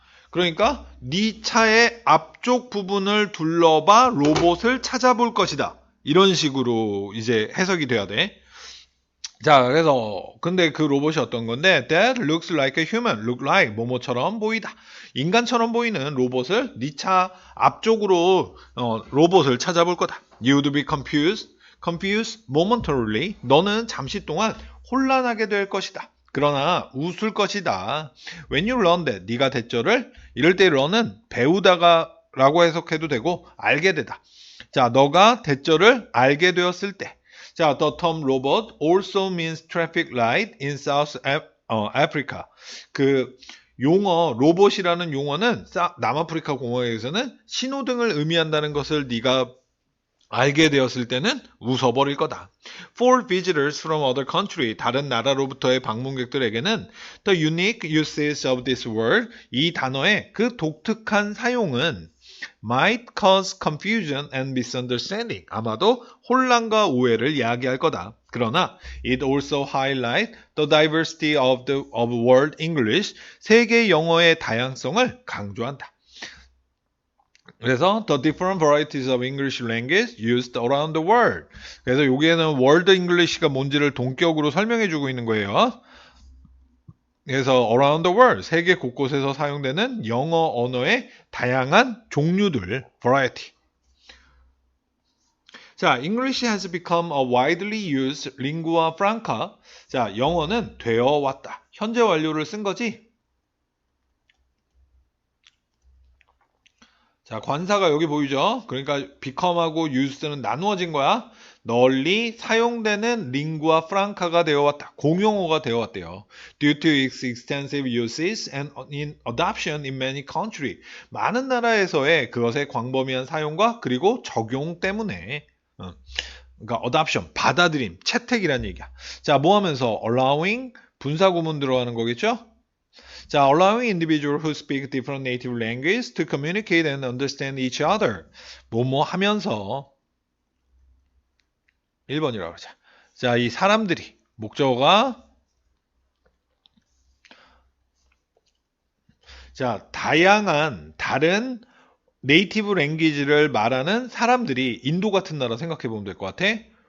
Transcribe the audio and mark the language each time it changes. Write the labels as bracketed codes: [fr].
[ko] 그러니까 네 차의 앞쪽 부분을 둘러봐 로봇을 찾아볼 것이다. 이런 식으로 이제 해석이 돼야 돼. 자, 그래서 근데 그 로봇이 어떤 건데 [en] That looks like a human, look like [ko] 뭐뭐처럼 보이다. 인간처럼 보이는 로봇을 네 차 앞쪽으로 로봇을 찾아볼 거다. [en] You'd be confused momentarily. [ko] 너는 잠시 동안 혼란하게 될 것이다. 그러나 웃을 것이다. [en] When you learn that, [ko] 네가 대절을 이럴 때 learn은 배우다가 라고 해석해도 되고 알게 되다. 자, 너가 대절을 알게 되었을 때. [en] 자, the term robot also means traffic light in South Africa. [ko] 그 로봇이라는 용어는 남아프리카 공화국에서는 신호등을 의미한다는 것을 네가 알게 되었을 때는 웃어버릴 거다. [en] For visitors from other country, [ko] 다른 나라로부터의 방문객들에게는 [en] the unique usage of this word, [ko] 이 단어의 그 독특한 사용은 [en] might cause confusion and misunderstanding, [ko] 아마도 혼란과 오해를 야기할 거다. [en] 그러나 it also highlights the diversity of world English, [ko] 세계 영어의 다양성을 강조한다. [en] 그래서 the different varieties of English language used around the world. [ko] 그래서 여기에는 world English가 뭔지를 동격으로 설명해 주고 있는 거예요. 그래서 [en] around the world, [ko] 세계 곳곳에서 사용되는 영어 언어의 다양한 종류들, variety. [en] 자, English has become a widely used lingua franca. [ko] 자, 영어는 되어 왔다. 현재 완료를 쓴 거지? 자, 관사가 여기 보이죠? 그러니까 become하고 use는 나누어진 거야. 널리 사용되는 링구아 프랑카가 되어왔다. 공용어가 되어왔대요. [en] Due to its extensive uses and in adoption in many countries. [ko] 많은 나라에서의 그것의 광범위한 사용과 그리고 적용 때문에 그러니까 adoption, 받아들임, 채택이란 얘기야. 자, 뭐 하면서 allowing, 분사구문 들어가는 거겠죠? [en] 자, allowing individuals who speak different native languages to communicate and understand each other. [ko] 뭐뭐 하면서 1번이라고 그러자. 자, 이 사람들이 목적어가 자, 다양한 다른 네이티브 랭귀지를 말하는 사람들이 인도 같은 나라 생각해 보면 될 것 같아.